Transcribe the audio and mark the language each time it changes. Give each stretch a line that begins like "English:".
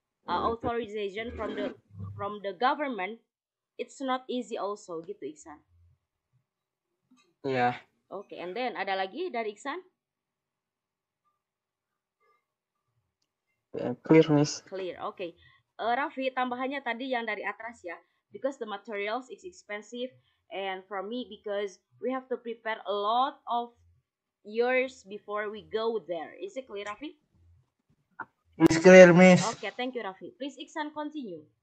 English: Authorization from the government, it's not easy also gitu, Iksan.
Indonesian: Iya.
English: Okay, and then
Indonesian: ada lagi dari Iksan?
English: Clear, Miss. Clear, okay.
Indonesian: Raffi, tambahannya tadi yang dari Atras ya.
English: Because the materials is expensive, and for me because we have to prepare a lot of years before we go there. Is it clear, Raffi? It's clear, Miss. Okay, thank you, Raffi. Please, Iksan, continue.